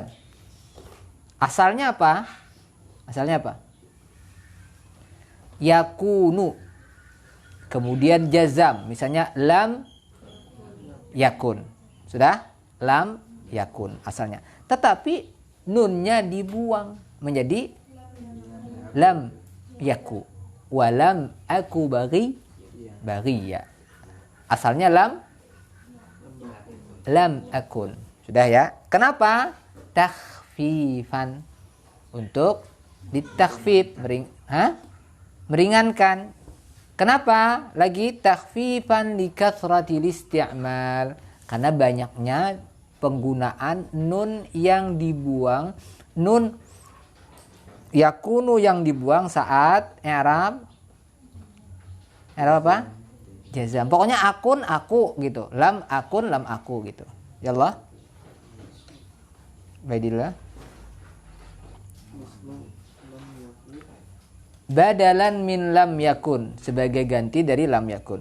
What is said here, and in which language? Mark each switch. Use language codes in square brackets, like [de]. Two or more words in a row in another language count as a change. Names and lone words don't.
[id] Asalnya apa? Yakunu. Kemudian jazam. Misalnya [ar] لم يكن. [id] Sudah? [ar] لم يكن [id] asalnya. Tetapi nunnya dibuang menjadi [ar] لم يك. ولم أك بغيا. [id] Asalnya [ar] لم أكن. [id] Sudah ya? Kenapa? [ar] Takhfifan. [id] Untuk ditakhfif, meringankan. Kenapa? Lagi [ar] تخفيفا لكثرة الاستعمال, [id] karena banyaknya penggunaan nun yang dibuang, nun yakunu yang dibuang saat i'rab apa? Jazam. Pokoknya akun aku gitu. [ar] لم أكن لم أك [id] gitu. [ar] يا الله. Baidillah. بدلا من لم يكن, [id] sebagai ganti dari [ar] لم يكن.